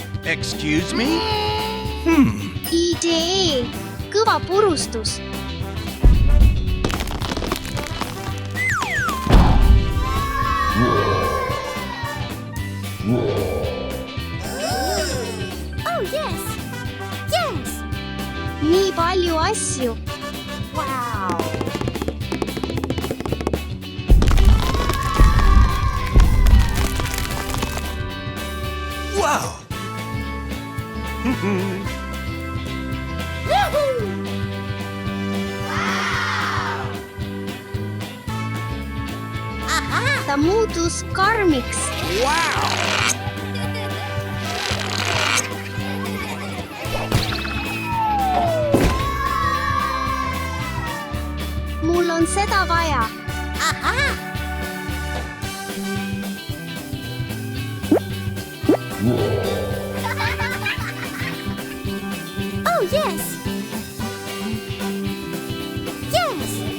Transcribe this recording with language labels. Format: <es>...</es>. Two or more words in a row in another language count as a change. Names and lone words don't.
<en>Excuse me?</en> <et>idee, kõva purustus.</et> <en>Oh yes! Yes!</en> <et>Nii palju asju. Wow! Wow! Ta muutus karmiks. Wow! Mul on seda vaja.</et> <en>Oh yes! Yes!</en>